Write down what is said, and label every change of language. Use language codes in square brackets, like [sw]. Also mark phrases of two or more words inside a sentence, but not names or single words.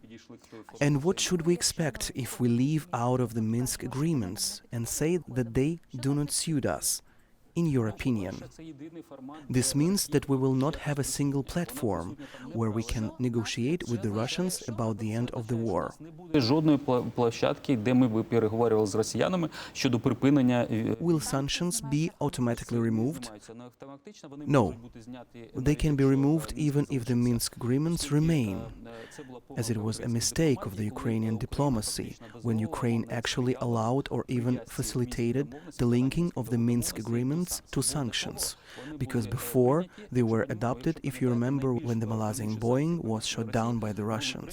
[en] And what should we expect if we leave out of the Minsk agreements and say that they do not suit us? in your opinion? This means that we will not have a single platform where we can negotiate with the Russians about the end of the war. [uk] Жодної площадки, де ми б переговорювали з росіянами щодо припинення. [en] Will sanctions be automatically removed? No. They can be removed even if the Minsk agreements remain, as it was a mistake of the Ukrainian diplomacy when Ukraine actually allowed or even facilitated the linking of the Minsk agreements to sanctions, because before they were adopted, if you remember, when the Malaysian Boeing was shot down by the Russians.